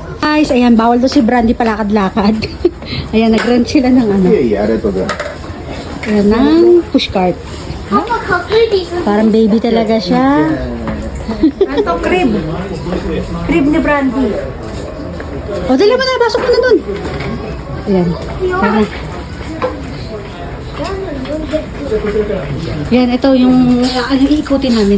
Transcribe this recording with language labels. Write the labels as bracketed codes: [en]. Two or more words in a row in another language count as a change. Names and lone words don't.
[tl] guys. Ayan, bawal daw si Brandy palakad-lakad. Ayan, nag-rent sila ng ano. [ja] いえいえ、ありがとうございます。 [tl] Ayan, ng pushcart. Parang baby talaga siya. Ito, crib. Crib ni Brandy. O, dali mo na, basok mo na dun. Ayan. Ayan. Yan, ito yung ano, iikutin namin.